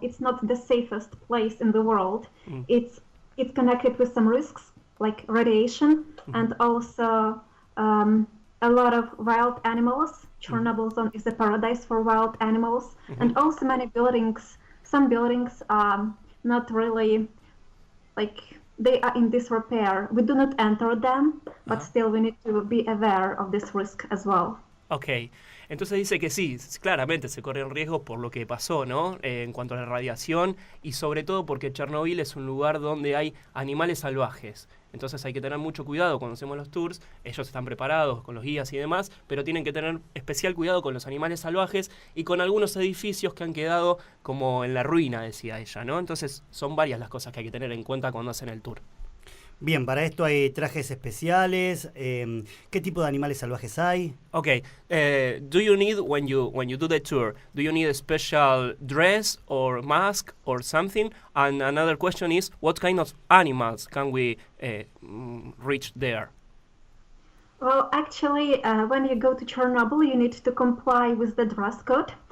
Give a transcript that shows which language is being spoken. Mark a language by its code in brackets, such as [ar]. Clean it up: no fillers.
[en] It's not the safest place in the world. It's connected with some risks, like radiation, and also a lot of wild animals. Chernobyl zone is a paradise for wild animals, and also many buildings. Some buildings are not really, like, they are in disrepair. We do not enter them, but still we need to be aware of this risk as well. [es] Ok, entonces dice que sí, claramente se corre el riesgo por lo que pasó, ¿no? En cuanto a la radiación y sobre todo porque Chernobyl es un lugar donde hay animales salvajes. Entonces hay que tener mucho cuidado cuando hacemos los tours. Ellos están preparados con los guías y demás, pero tienen que tener especial cuidado con los animales salvajes y con algunos edificios que han quedado como en la ruina, decía ella, ¿no? Entonces son varias las cosas que hay que tener en cuenta cuando hacen el tour. Bien, para esto hay trajes especiales. ¿Qué tipo de animales salvajes hay? [en] Okay, do you need, when you do the tour, do you need a special dress or mask or something? And another question is, what kind of animals can we reach there? Well, actually, when you go to Chernobyl, you need to comply with the dress code.